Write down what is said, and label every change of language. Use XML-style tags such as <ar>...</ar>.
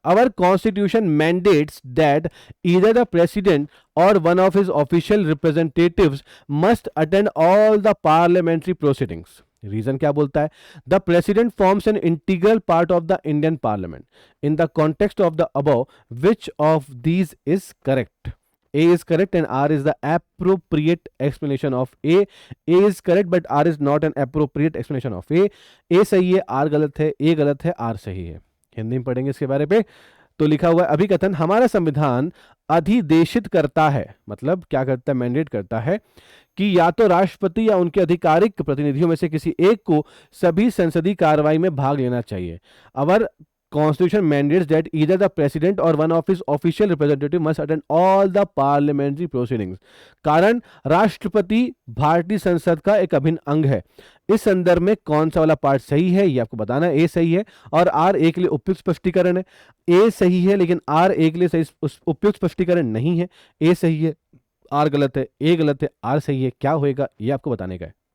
<en>Our constitution mandates that either the president or one of his official representatives must attend all the parliamentary proceedings. Reason</en> <hi>क्या बोलता है?</hi> <en>The president forms an integral part of the Indian parliament. In the context of the above which of these is correct? A is correct and R is the appropriate explanation of A. A is correct but R is not an appropriate explanation of A.</en> <hi>A सही है, R गलत है, A गलत है, R सही है। हिंदी में पढ़ेंगे इसके बारे पे। तो लिखा हुआ है अभिकथन, हमारा संविधान अधिदेशित करता है, मतलब क्या करता है? मैंडेट करता है कि या तो राष्ट्रपति या उनके आधिकारिक प्रतिनिधियों में से किसी एक को सभी संसदीय कार्रवाई में भाग लेना चाहिए।</hi> <en>Our Constitution mandates that either the president or one of his official representative must attend all the parliamentary proceedings.</en> <hi>कारण, राष्ट्रपति भारतीय संसद का एक अभिन्न अंग है। इस संदर्भ में कौन सा वाला पार्ट सही है ये आपको बताना है। ए सही है और आर ए के लिए उपयुक्त स्पष्टीकरण है। ए सही है लेकिन आर ए के लिए सही उपयुक्त स्पष्टीकरण नहीं है। ए सही है, आर गलत है, ए गलत है, आर सही है, क्या होएगा ये आपको बताने का है।</hi>